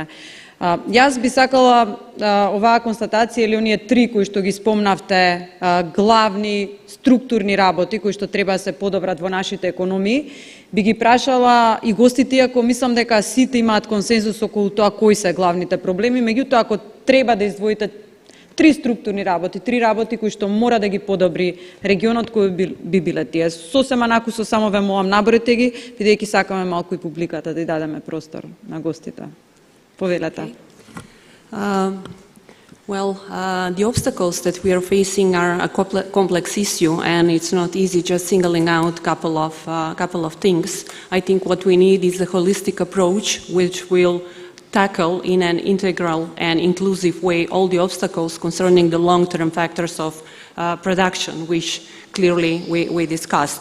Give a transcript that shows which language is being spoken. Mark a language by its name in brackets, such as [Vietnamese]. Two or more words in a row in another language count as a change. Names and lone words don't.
[Macedonian] Јас би сакала оваа констатација или оние три кои што ги спомнавте, главни структурни работи кои што треба да се подобрат во нашите економии, би ги прашала и гостите, иако мислам дека сите имаат консензус околу тоа кои се главните проблеми, меѓутоа ако треба да издвоите три структурни работи, три работи кои што мора да ги подобри регионот, кои би биле тие. Сосема накусо само ве молам наборете ги, бидејќи сакаме малку и публиката да ја дадеме простор на гостите. Повелете. [English] The obstacles that we are facing are a complex issue, and it's not easy just singling out a couple of things. I think what we need is a holistic approach, which will tackle in an integral and inclusive way all the obstacles concerning the long-term factors of production, which clearly we discussed.